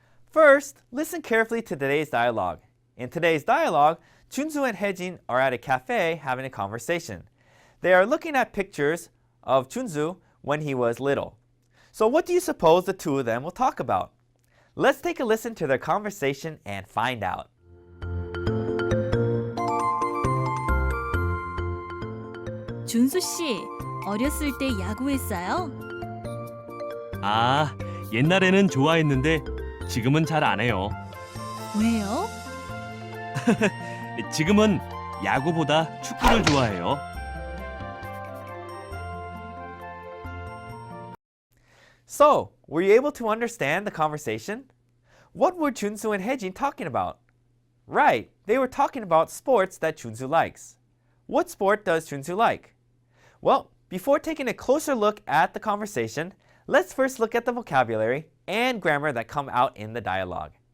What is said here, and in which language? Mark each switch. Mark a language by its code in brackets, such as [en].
[en] First, listen carefully to today's dialogue. In today's dialogue, Junsu and Haejin are at a cafe having a conversation. They are looking at pictures of Junsu when he was little. So what do you suppose the two of them will talk about? Let's take a listen to their conversation and find out. [ko] 준수 씨, 어렸을 때 야구했어요? 아, 옛날에는 좋아했는데 지금은 잘 안 해요. 왜요? 지금은 야구보다 축구를 좋아해요. [en] So, were you able to understand the conversation? What were Junsu and Haejin talking about? Right, they were talking about sports that Junsu likes. What sport does Junsu like? Well, before taking a closer look at the conversation, let's first look at the vocabulary and grammar that come out in the dialogue.